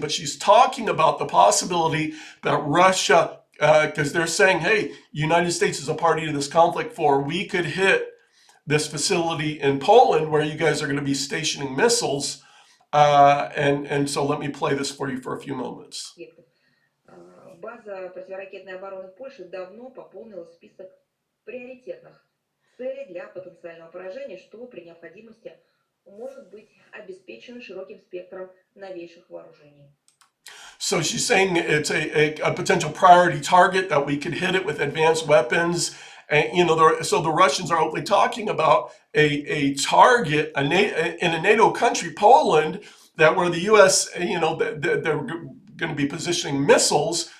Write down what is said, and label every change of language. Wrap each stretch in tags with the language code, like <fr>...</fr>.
<en>But she's talking about the possibility that Russia, because they're saying, hey, United States is a party to this conflict, for we could hit this facility in Poland where you guys are going to be stationing missiles. And so let me play this for you for a few moments.</en> <ru>База противоракетной обороны Польши давно пополнила список приоритетных целей для потенциального поражения, что при необходимости может быть обеспечено широким спектром новейших вооружений.</ru> <en>So she's saying it's a potential priority target that we could hit it with advanced weapons. And, so the Russians are openly talking about a target in a NATO country, Poland, that where the U.S., they're going to be positioning missiles.</en>